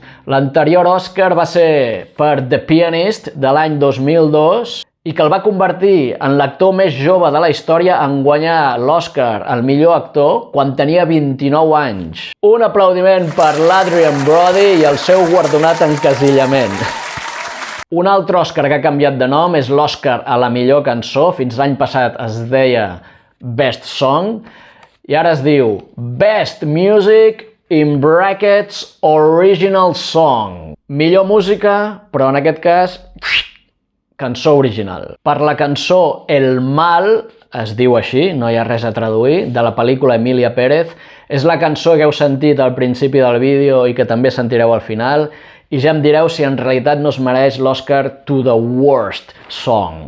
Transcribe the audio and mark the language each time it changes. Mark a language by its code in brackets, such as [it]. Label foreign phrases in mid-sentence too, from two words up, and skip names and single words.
[ca] L'anterior Òscar va ser per The Pianist de l'any 2002 i que el va convertir en l'actor més jove de la història en guanyar l'Òscar al millor actor quan tenia 29 anys. Un aplaudiment per l'Adrien Brody i el seu guardonat encasillament. Un altre Òscar que ha canviat de nom és l'Òscar a la millor cançó. Fins l'any passat es deia Best Song i ara es diu Best Music [en] in brackets, original song. [ca] Millor música, però en aquest cas, cançó original. Per la cançó El Mal, es diu així, no hi ha res a traduir, de la pel·lícula Emilia Pérez, és la cançó que heu sentit al principi del vídeo i que també sentireu al final, i ja em direu si en realitat no es mereix l'Oscar [en] to the Worst Song.